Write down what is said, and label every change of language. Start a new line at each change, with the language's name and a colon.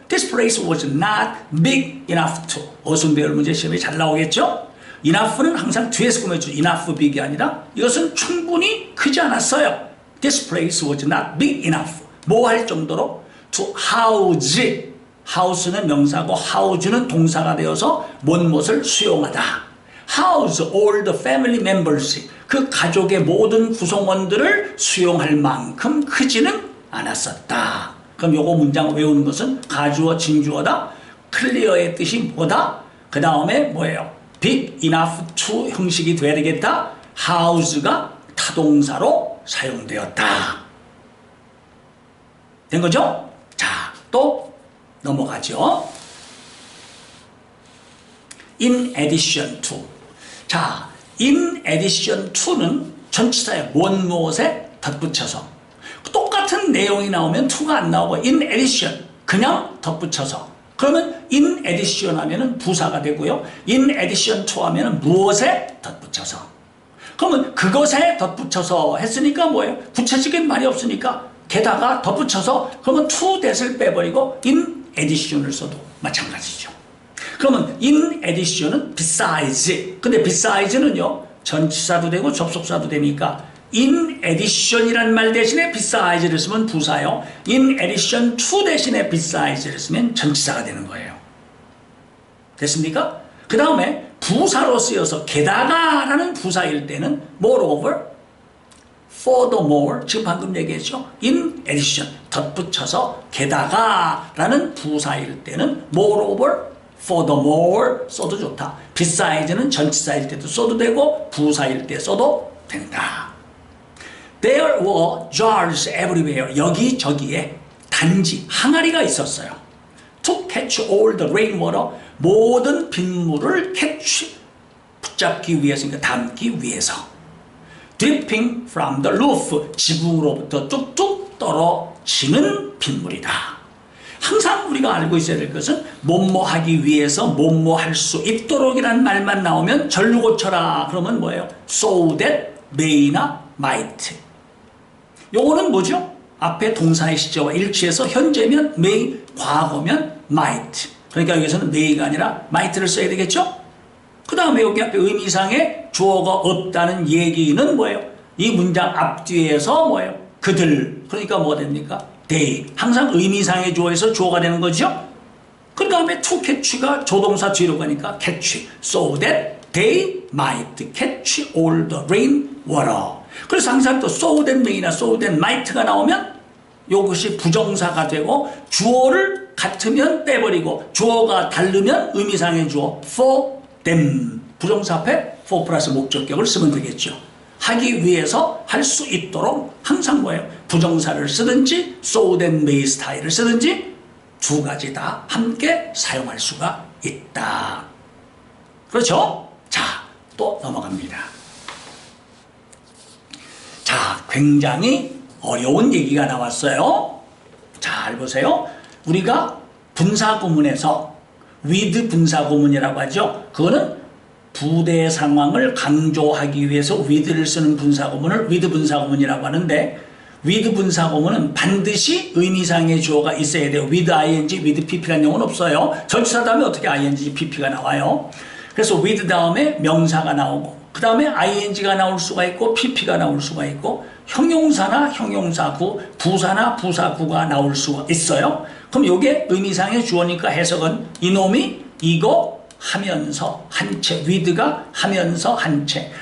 English: This place was not big enough to.
Korean: 어순배열 문제 시험에 잘 나오겠죠? enough는 항상 뒤에서 꾸며줘. enough big이 아니라 이것은 충분히 크지 않았어요.
English: This place was not big enough.
Korean: 뭐 할 정도로?
English: To house.
Korean: house는 명사고 house는 동사가 되어서 뭔것을 수용하다.
English: house all the family members.
Korean: 그 가족의 모든 구성원들을 수용할 만큼 크지는 않았었다. 그럼 요거 문장 외우는 것은 가주어, 진주어다. 클리어의 뜻이 뭐다? 그 다음에 뭐예요? big enough to 형식이 돼야 되겠다. house가 타동사로 사용되었다. 된 거죠? 자, 또 넘어가죠.
English: in addition to.
Korean: 자, in addition to는 전치사에 무엇에 덧붙여서 똑같은 내용이 나오면 to가 안 나오고 in addition 그냥 덧붙여서 그러면 in addition 하면은 부사가 되고요. in addition to 하면은 무엇에 덧붙여서 그러면 그것에 덧붙여서 했으니까 뭐예요? 붙여지긴 말이 없으니까 게다가 덧붙여서 그러면 to that을 빼버리고 in addition을 써도 마찬가지죠. 그러면 in addition은 besides. 근데 beside는요. 전치사도 되고 접속사도 되니까 in addition이란 말 대신에 besides를 쓰면 부사요. in addition to 대신에 besides를 쓰면 전치사가 되는 거예요. 됐습니까? 그 다음에 부사로 쓰여서 게다가라는 부사일 때는 moreover, furthermore, 지금 방금 얘기했죠. in addition, 덧붙여서 게다가 라는 부사일 때는 moreover, furthermore 써도 좋다. beside는 전치사일 때도 써도 되고 부사일 때 써도 된다.
English: There were jars everywhere.
Korean: 여기저기에 단지 항아리가 있었어요.
English: To catch all the rainwater.
Korean: 모든 빗물을 catch, 붙잡기 위해서, 그러니까 담기 위해서.
English: Dripping from the roof.
Korean: 지붕으로부터 뚝뚝 떨어지는 빗물이다. 항상 우리가 알고 있어야 될 것은 뭐뭐 하기 위해서 뭐뭐 할 수 있도록이라는 말만 나오면 절로 고쳐라. 그러면 뭐예요? So that may나 might. 요거는 뭐죠? 앞에 동사의 시제와 일치해서 현재면 may, 과거면 might. 그러니까 여기서는 may가 아니라 might를 써야 되겠죠? 그 다음에 여기 앞에 의미상의 주어가 없다는 얘기는 뭐예요? 이 문장 앞뒤에서 뭐예요? 그들. 그러니까 뭐가 됩니까? they. 항상 의미상의 주어에서 주어가 되는 거죠? 그 다음에 to catch가 조동사 뒤로 가니까 catch.
English: So that they might catch all the rain water.
Korean: 그래서 항상 또 so that may나 so that might가 나오면 이것이 부정사가 되고 주어를 같으면 빼버리고 주어가 다르면 의미상의 주어 for them. 부정사 앞에 for 플러스 목적격을 쓰면 되겠죠. 하기 위해서 할 수 있도록 항상 뭐예요? 부정사를 쓰든지 so that may 스타일을 쓰든지 두 가지 다 함께 사용할 수가 있다. 그렇죠? 자, 또 넘어갑니다. 자, 굉장히 어려운 얘기가 나왔어요. 잘 보세요. 우리가 분사구문에서 with 분사구문이라고 하죠. 그거는 부대 상황을 강조하기 위해서 with를 쓰는 분사구문을 with 분사구문이라고 하는데 with 분사구문은 반드시 의미상의 주어가 있어야 돼요. with ing, with pp라는 용어는 없어요. 전치사 다음에 어떻게 ing, pp가 나와요. 그래서 with 다음에 명사가 나오고 그 다음에 ing가 나올 수가 있고 pp가 나올 수가 있고 형용사나 형용사구, 부사나 부사구가 나올 수가 있어요. 그럼 이게 의미상의 주어니까 해석은 이놈이 이거 하면서 한 채, with가 하면서 한 채.